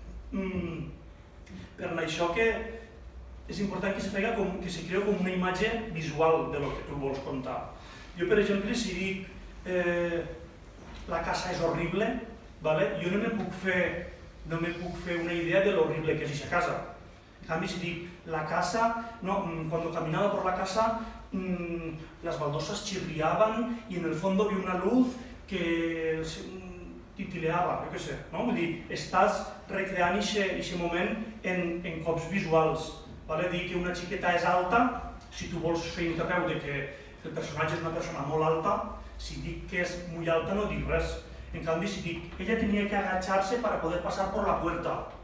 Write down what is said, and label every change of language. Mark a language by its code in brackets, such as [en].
[ca] Per això que és important que se faci que se creu com una imatge visual de lo que tu vols contar. Jo, per exemple, si dic la casa és horrible, jo no me puc fer una idea de lo horrible que és aquesta casa. En canvi, si dic la casa, [es] cuando caminaba por la casa, las baldosas chirriaban y en el fondo vi una luz que titileava, [ca] jo què sé, no? Vull dir, estàs recreant aquest moment en cops visuals. Dir que una xiqueta és alta, si tu vols fer interveu de que el personatge és una persona molt alta, si dic que és molt alta no dic res. En canvi, si dic, ella tenia que agachar-se [es] para poder pasar por la puerta.